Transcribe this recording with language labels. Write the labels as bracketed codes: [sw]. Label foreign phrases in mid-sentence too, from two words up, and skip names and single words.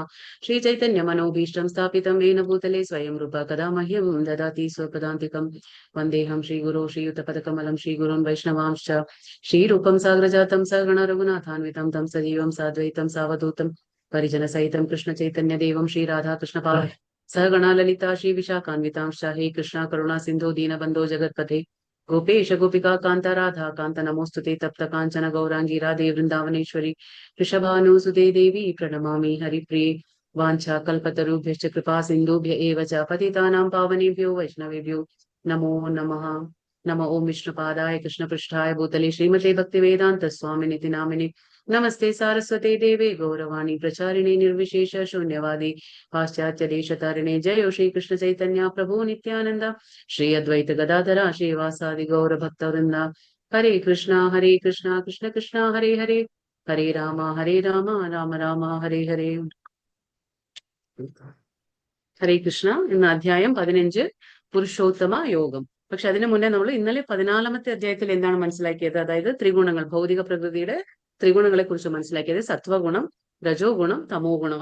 [sa] ശ്രീ ചൈതന്യ മനോഭീഷ്ടം സ്ഥാപിതം येन ഭൂതലേ സ്വയം രൂപ കഥാ മഹ്യം ദദാതി സ്വപദാന്തികം. വന്ദേഹം ശ്രീഗുരോ ശ്രീയുതപദകമലം ശ്രീഗുരുൻ വൈഷ്ണവാംശ്ച ശ്രീരൂപം സാഗ്രജാതം സഗണ രഘുനാഥാന്വിതം തം സജീവം സാദ്വൈതം സാവധൂതം പരിജനസഹിതം കൃഷ്ണ ചൈതന്യദേവം ശ്രീ രാധാകൃഷ്ണപാദ सहगणा ललिता श्री विशाखान्वितांश्च हे कृष्णा करुणा सिंधु दीनबंधो जगत्पथे गोपेश गोपिका कांता राधा कांत नमोस्तुते तप्त कांचन गौरांगी राधे वृंदावनेश्वरी वृषभानुसुते देवी प्रणमामि हरिप्रिये वाञ्छा कल्पतरुभ्यश्च कृपा सिन्धुभ्य एव च पतितानां पावनेभ्यो वैष्णवेभ्यो नमो नमः. नमो ओम विष्णुपादाय कृष्णपृष्ठाय भूतले श्रीमते भक्तिवेदांत स्वामिनिति नामिने नमस्ते सारस्वते देवे गौरवाणी प्रचारिणे निर्विशेष शून्यवादी पाश्चात्य देशतारिणे. जय श्री कृष्ण चैतन्य प्रभु नित्यानंद श्री अद्वैत गदाधरा श्रीवासादि गौर भक्तवृंद. हरे कृष्णा कृष्ण कृष्ण हरे हरे हरे राम राम राम हरे हरे. [ml] ഹരേ കൃഷ്ണ. ഇന്ന് അധ്യായം 15 പുരുഷോത്തമ യോഗം. പക്ഷെ അതിനു മുന്നേ നമ്മൾ ഇന്നലെ 14ാമത്തെ അധ്യായത്തിൽ എന്താണ് മനസ്സിലാക്കിയത്? അതായത് ത്രിഗുണങ്ങൾ, ഭൗതിക പ്രകൃതിയുടെ ത്രിഗുണങ്ങളെ കുറിച്ച് മനസ്സിലാക്കിയത്. സത്വഗുണം, രജോ ഗുണം, തമോ ഗുണം.